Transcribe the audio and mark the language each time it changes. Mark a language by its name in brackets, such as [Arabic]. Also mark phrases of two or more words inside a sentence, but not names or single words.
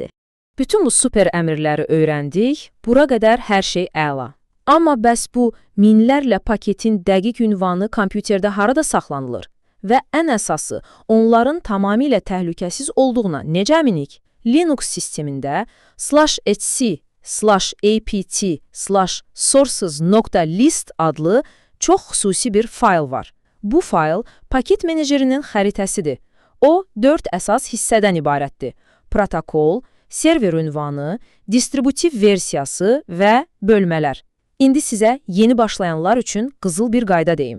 [Azerbaijani] Bütün bu super əmrləri öyrəndik, bura qədər hər şey əla. Amma bəs bu minlərlə paketin dəqiq ünvanı kompüterdə harada saxlanılır? Və ən əsası, onların tamamilə təhlükəsiz olduğuna necə əminik? Linux sistemində /etc/apt/sources.list adlı çox xüsusi bir fayl var. Bu fayl paket menecerinin xəritəsidir. O, 4 əsas hissədən ibarətdir. Protokol, server ünvanı, distributiv versiyası və bölmələr. İndi sizə yeni başlayanlar üçün qızıl bir qayda deyim.